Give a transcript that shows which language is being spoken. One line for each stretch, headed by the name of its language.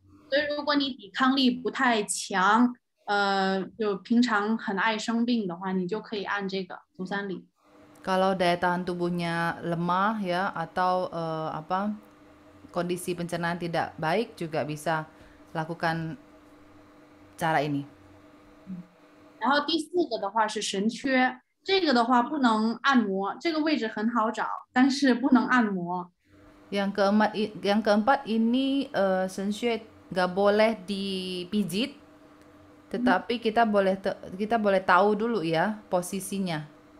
Chinese: 所以如果你抵抗力不太强，就平常很爱生病的话，你就可以按这个足三里。
Indonesian: Kalau daya tahan tubuhnya lemah ya atau apa kondisi pencernaan tidak baik juga bisa lakukan cara ini.
Chinese: 然后第四个的话是神阙，这个的话不能按摩，这个位置很好找，但是不能按摩。
Indonesian: Yang keempat ini sensyue nggak boleh dipijit, tetapi kita boleh tahu dulu ya posisinya.